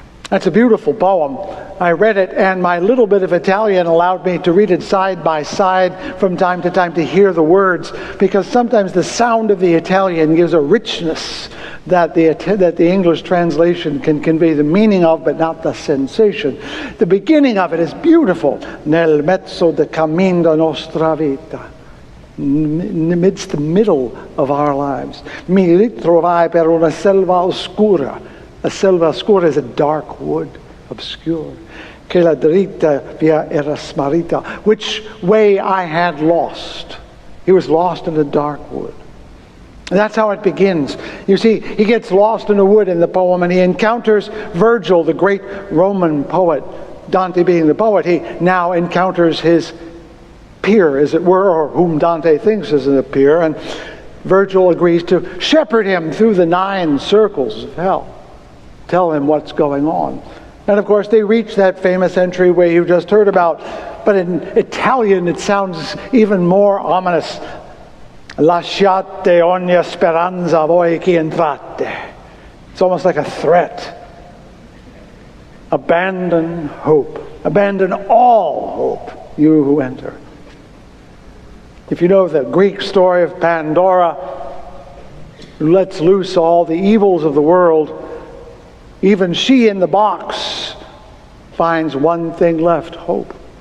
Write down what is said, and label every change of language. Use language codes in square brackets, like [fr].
[en] That's a beautiful poem. I read it, and my little bit of Italian allowed me to read it side by side from time to time to hear the words, because sometimes the sound of the Italian gives a richness that the English translation can convey the meaning of, but not the sensation. The beginning of it is beautiful. [it] Nel mezzo de cammin da nostra vita. [en] In the midst, the middle of our lives. [it] Mi ritrovai per una selva oscura. [en] A selva oscura is a dark wood, obscure. [it] Che la dritta via era smarrita. [en] Which way I had lost. He was lost in a dark wood. And that's how it begins. You see, he gets lost in a wood in the poem, and he encounters Virgil, the great Roman poet. Dante being the poet, he now encounters his peer, as it were, or whom Dante thinks is a peer, and Virgil agrees to shepherd him through the 9 circles of hell. Tell him what's going on. And of course they reach that famous entryway you just heard about, but in Italian it sounds even more ominous. [it] Lasciate ogni speranza voi che entrate. [en] It's almost like a threat. Abandon hope. Abandon all hope, you who enter. If you know the Greek story of Pandora, who lets loose all the evils of the world, even she in the box finds one thing left, hope.